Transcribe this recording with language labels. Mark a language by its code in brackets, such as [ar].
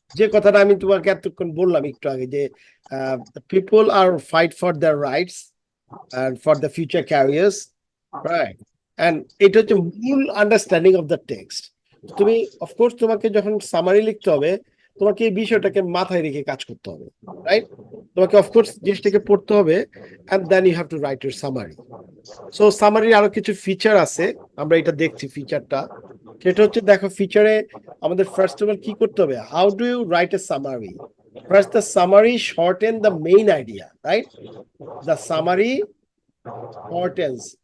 [bn] যে কথাটা আমি তোমাকে এতক্ষণ বললাম একটু আগে, যে [en] people are fight for their rights and for the future careers, [bn] right? and এটা হচ্ছে মূল আন্ডারস্ট্যান্ডিং অফ দ্য টেক্সট। তুমি অফকোর্স তোমাকে যখন সামারি লিখতে হবে, তোমাকে এই বিষয়টাকে মাথায় রেখে কাজ করতে হবে, রাইট? তোমাকে অফকোর্স জিনিসটাকে পড়তে হবে, [en] and then you have to write your summary. [bn] So সামারির আরো কিছু ফিচার আছে, আমরা এটা দেখছি ফিচারটা। সেটা হচ্ছে, দেখো ফিচারে আমাদের ফার্স্ট অফ অল কি করতে হবে? [en] How do you write a summary? First the summary shorten the main idea, right? The summary shortens.